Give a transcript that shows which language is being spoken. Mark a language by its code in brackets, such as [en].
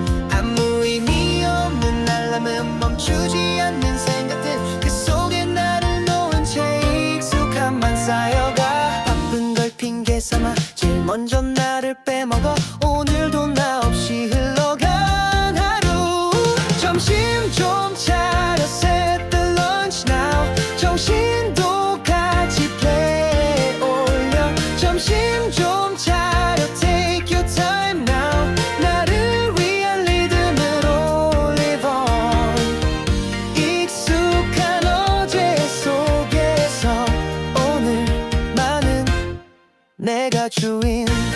[ko] 아무 의미 없는 알람은 멈추지 않는 생각들. 그 속에 나를 놓은 채 익숙함만 쌓여가. 바쁜 걸 핑계 삼아 제일 먼저 나를 빼먹어. 오늘도 나 없이 흘러간 하루. 점심 좀 차려 [en] set the lunch now. [ko] 정신도 같이 play 올려. 점심 좀 차려 [en] take your time now. [ko] 나를 위한 리듬으로 [en] live on. [ko] 익숙한 어제 속에서 오늘만은 내가 주인.